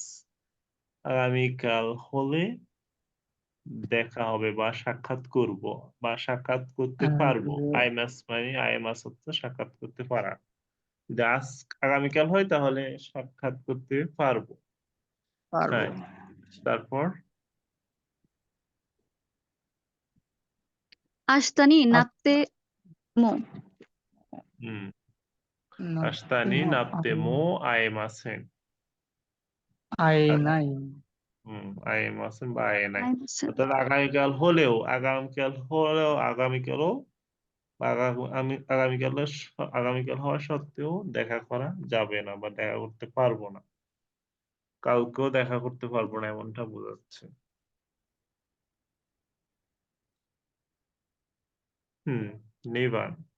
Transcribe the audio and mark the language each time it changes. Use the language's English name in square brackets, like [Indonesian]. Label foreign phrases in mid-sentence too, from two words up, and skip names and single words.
[Bangla] আগামীকাল হলে দেখা হবে বা সাক্ষাৎ করব বা সাক্ষাৎ করতে পারবো। আইমাস মানে আইমাস হচ্ছে সাক্ষাৎ করতে পারা। যদি আগামীকাল হয় তাহলে সাক্ষাৎ করতে পারবো। পারবো। হ্যাঁ তারপর [Japanese] 明日になっても [Bangla] হুম [Japanese] なって明日にもなっても会えません. 会 [Bangla] আর নাই। আয়েমাসেন বা আয়ে নাই। [Japanese] 会えません。 [Bangla] অর্থাৎ আগামীকালও বা আগামীকাল হওয়া সত্ত্বেও দেখা করা যাবে না বা দেখা করতে পারবো না। কাউকেও দেখা করতে পারবো না এমনটা বোঝাচ্ছে। [English] never.